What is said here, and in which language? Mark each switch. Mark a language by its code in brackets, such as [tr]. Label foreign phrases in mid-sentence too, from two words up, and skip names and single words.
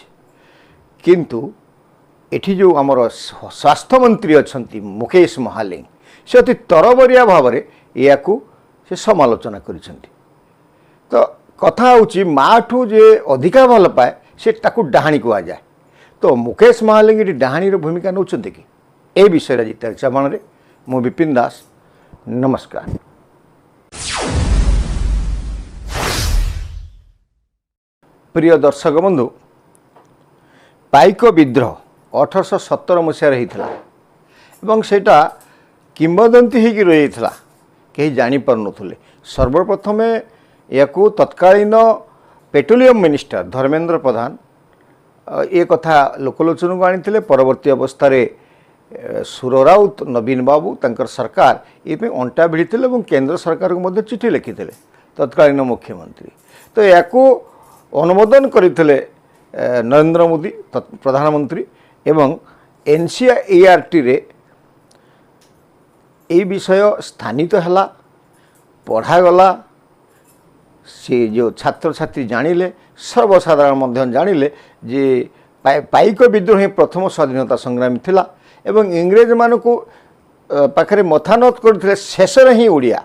[or] କିନ୍ତୁ ଏଠି ଯେଉଁ ଆମର ସ୍ୱାସ୍ଥ୍ୟମନ୍ତ୍ରୀ ଅଛନ୍ତି ମୁକେଶ ମହାଲିଙ୍ଗ ସେ ଅତି ତରବରିଆ ଭାବରେ ଏହାକୁ ସେ ସମାଲୋଚନା କରିଛନ୍ତି। ତ କଥା ହେଉଛି ମାଠୁ ଯେ ଅଧିକା ଭଲ ପାଏ ସେ ତାକୁ ଡାହାଣୀ କୁହାଯାଏ। ତ ମୁକେଶ ମହାଲିଙ୍ଗ ଏଠି ଡାହାଣୀର ଭୂମିକା ନେଉଛନ୍ତି କି? ଏ ବିଷୟରେ ଆଜି ଚର୍ଚ୍ଚାବଣରେ ମୁଁ ବିପିନ ଦାସ, ନମସ୍କାର। ପ୍ରିୟ ଦର୍ଶକ ବନ୍ଧୁ, ପାଇକ ବିଦ୍ରୋହ 1817 মସିହାରେ ହେଇଥିଲା ଏବଂ ସେଇଟା କିମ୍ବଦନ୍ତୀ ହେଇକି ରହିଯାଇଥିଲା, କେହି ଜାଣିପାରୁନଥିଲେ। ସର୍ବପ୍ରଥମେ ଏହାକୁ ତତ୍କାଳୀନ [en] petroleum minister [or] ଧର୍ମେନ୍ଦ୍ର ପ୍ରଧାନ ଏ କଥା ଲୋକଲୋଚନକୁ ଆଣିଥିଲେ। ପରବର୍ତ୍ତୀ ଅବସ୍ଥାରେ ସୁର ରାଉତ, ନବୀନ ବାବୁ ତାଙ୍କର ସରକାର ଏଥିପାଇଁ ଅଣ୍ଟା ଭିଡ଼ିଥିଲେ ଏବଂ କେନ୍ଦ୍ର ସରକାରକୁ ମଧ୍ୟ ଚିଠି ଲେଖିଥିଲେ ତତ୍କାଳୀନ ମୁଖ୍ୟମନ୍ତ୍ରୀ। ତ ଏହାକୁ ଅନୁମୋଦନ କରିଥିଲେ ନରେନ୍ଦ୍ର ମୋଦି ପ୍ରଧାନମନ୍ତ୍ରୀ ଏବଂ NCERTରେ ଏହି ବିଷୟ ସ୍ଥାନିତ ହେଲା, ପଢ଼ାଗଲା। ସେ ଯେଉଁ ଛାତ୍ରଛାତ୍ରୀ ଜାଣିଲେ, ସର୍ବସାଧାରଣ ମଧ୍ୟ ଜାଣିଲେ ଯେ ପାଇକ ବିଦ୍ରୋହ ହିଁ ପ୍ରଥମ ସ୍ୱାଧୀନତା ସଂଗ୍ରାମୀ ଥିଲା ଏବଂ ଇଂରେଜମାନଙ୍କୁ ପାଖରେ ମଥାନତ କରିଥିଲେ ଶେଷରେ ହିଁ ଓଡ଼ିଆ।